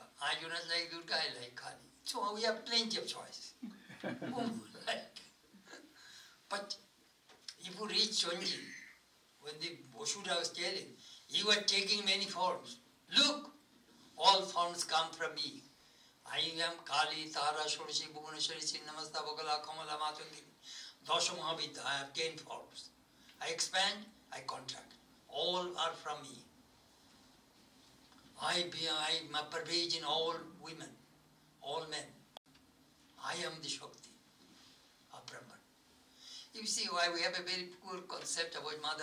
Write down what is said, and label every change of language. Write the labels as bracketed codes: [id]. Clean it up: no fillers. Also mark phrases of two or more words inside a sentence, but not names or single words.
[en] I do not like Durga, I like Kali. So we have plenty of choice. But if you reach Chonji, when the Boshuda was telling, you are taking many forms. Look, all forms come from me. I am Kali, Tara, Shodashi, Bhuvaneshwari, Chinnamasta, Bhagala, Kamala, Matundiri. Dasha Mahavidya, I have 10 forms. I expand, I contract. All are from me. I pervade in all women, all men. I am the Shakti of Brahman. You see why we have a very poor concept about mother.